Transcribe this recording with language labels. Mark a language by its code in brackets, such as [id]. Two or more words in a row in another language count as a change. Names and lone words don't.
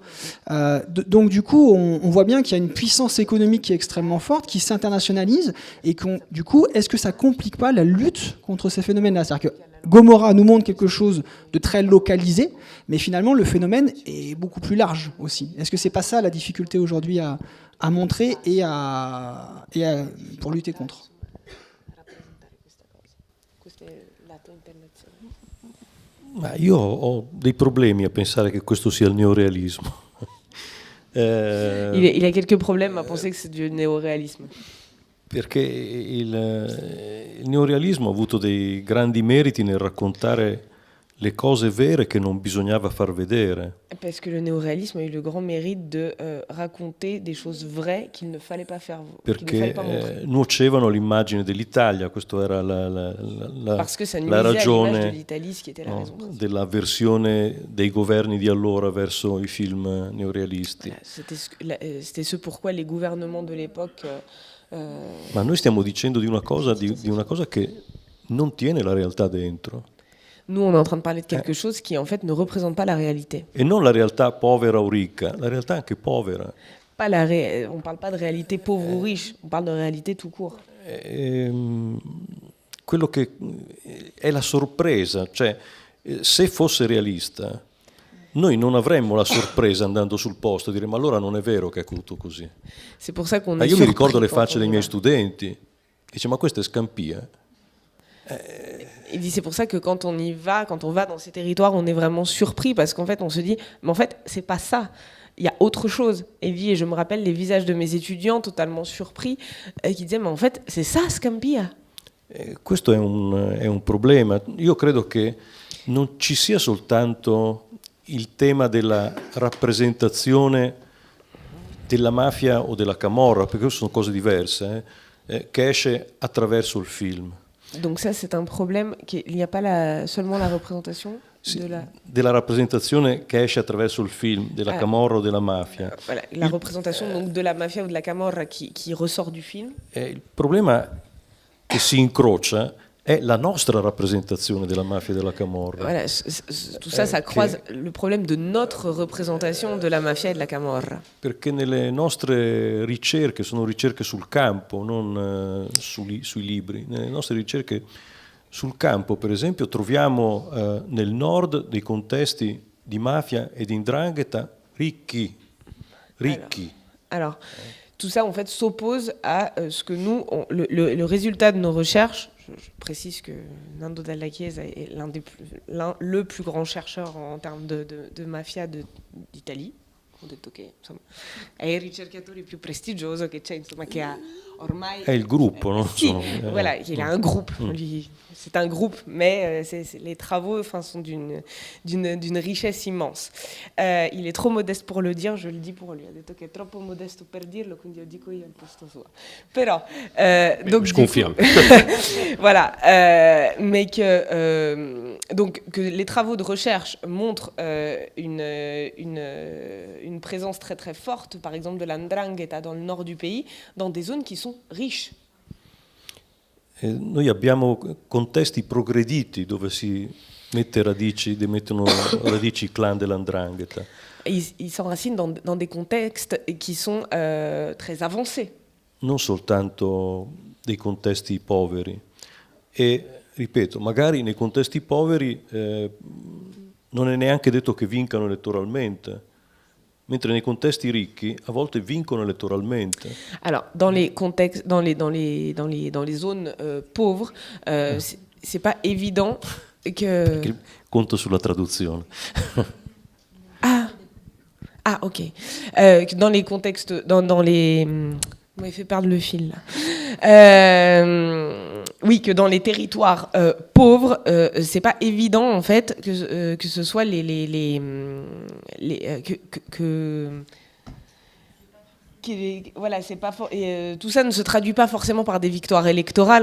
[fr] Donc du coup, on voit bien qu'il y a une puissance économique qui est extrêmement forte, qui s'internationalise, et du coup, est-ce que ça complique pas la lutte contre ces phénomènes-là ? C'est-à-dire que Gomorrah nous montre quelque chose de très localisé, mais finalement, le phénomène est beaucoup plus large aussi. Est-ce que c'est pas ça la difficulté aujourd'hui à montrer et pour lutter contre ? [it] Ma io ho dei problemi a pensare che questo sia il neorealismo. [fr] Il a quelques problèmes à penser que c'est du néoréalisme. [it] Perché il neorealismo ha avuto dei grandi meriti nel raccontare le cose vere che non bisognava far vedere. [fr] Parce que le néoréalisme a eu le grand mérite de raconter des choses vraies qu'il ne fallait pas faire, [it] Perché nuocevano all'immagine dell'Italia, questo era la ragione dell'avversione dei governi di allora verso i film neorealisti. [fr] C'était ce pourquoi les gouvernements de l'époque... [it] Ma noi stiamo dicendo di una cosa che non tiene la realtà dentro. [fr] Nous, on est en train de parler de quelque chose qui, en fait, ne représente pas la réalité. [it] E non la realtà povera o ricca, la realtà anche povera. [fr] On ne parle pas de réalité pauvre ou riche, on parle de réalité tout court. [it] Quello che è la sorpresa, cioè se fosse realista, noi non avremmo la sorpresa andando sul posto e dire ma allora non è vero che è tutto così. [fr] C'est pour ça qu'on est [it] io mi ricordo le facce dei miei studenti, dice ma questa è Scampia. [fr] Il dit c'est pour ça que quand on va dans ces territoires, on est vraiment surpris parce qu'en fait on se dit mais en fait c'est pas ça. Il y a autre chose. Et je me rappelle les visages de mes étudiants totalement surpris qui disaient mais en fait c'est ça Scampia. [it] Questo è un problema. Io credo che non ci sia soltanto il tema della rappresentazione della mafia o della camorra, perché sono cose diverse, che esce attraverso il film. [fr] Donc ça c'est un problème qu'il n'y a pas seulement la représentation [it] della rappresentazione che esce attraverso il film della camorra o della mafia. [fr] Voilà, la représentation donc de la mafia ou de la camorra qui ressort du film. [it] Il problema che si incrocia è la nostra rappresentazione della mafia e della camorra. [fr] Voilà, tout ça, ça croise le problème de notre représentation de la mafia et de la camorra. [it] Perché nelle nostre ricerche, sono ricerche sul campo, non sui libri, nelle nostre ricerche sul campo, per esempio, troviamo nel nord dei contesti di mafia e di 'ndrangheta ricchi. [fr] Alors, tout ça, en fait, s'oppose à ce que nous, le résultat de nos recherches. Je précise que Nando Dalla Chiesa est le plus grand chercheur en termes de mafia d'Italie. [it] Ho detto che insomma, è il ricercatore più prestigioso che c'è, insomma, che ha ormai... È il gruppo, no? Sì, [fr] voilà, il a un groupe. C'est un groupe, mais les travaux sont d'une richesse immense. Il est trop modeste pour le dire, je le dis pour lui. [it] Ha detto che è troppo modesto per dirlo, quindi lo dico io al posto suo. Però, [fr] donc, je confirme. Voilà, mais donc que les travaux de recherche montrent une présence très très forte, par exemple de la 'ndrangheta dans le nord du pays, dans des zones qui sont riches. [it] Noi abbiamo contesti progrediti dove si mettono radici i clan della 'ndrangheta. [fr] Ils s'enracinent dans des contextes qui sont très avancés. [it] Non soltanto dei contesti poveri. E, ripeto, magari nei contesti poveri non è neanche detto che vincano elettoralmente. Mentre nei contesti ricchi a volte vincono elettoralmente. [fr] Alors dans les contextes, dans les zones pauvres, c'est pas évident que. [it] Perché conto sulla traduzione. Ok. [fr] Dans les contextes, dans les. Vous m'avez fait perdre le fil là. Oui, que dans les territoires pauvres, c'est pas évident en fait que ce soit voilà, c'est pas tout ça ne se traduit pas forcément par des victoires électorales.